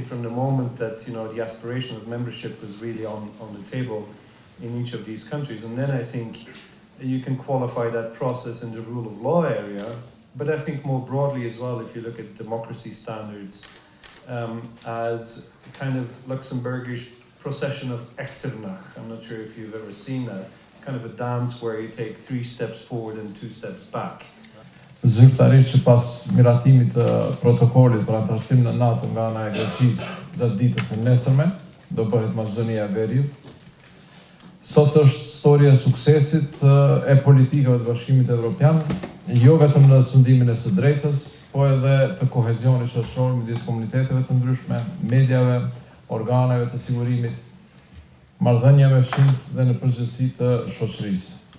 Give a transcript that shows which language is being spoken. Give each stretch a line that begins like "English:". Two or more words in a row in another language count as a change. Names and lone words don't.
English: from the moment that the aspiration of membership was really on the table in each of these countries, and then I think you can qualify that process in the rule of law area, but I think more broadly as well, if you look at democracy standards, as a kind of Luxembourgish procession of echternach. I'm not sure if you've ever seen that. Kind of a dance where you take 3 steps forward and 2 steps back.
Albanian: Zyrtarisht që pas miratimit të protokollit për antarësim në NATO nga ana e Greqisë gjatë ditës së nesërme, do bëhet Maqedonia e Veriut. Sot është storia e suksesit e politikave të Bashkimit Evropian, jo vetëm në sundimin e së drejtës, po edhe të kohezionit shoqëror midis komuniteteve të ndryshme, mediave, organeve të sigurimit, marrëdhënie me fshinjtë dhe në përgjithësi të shoqërisë.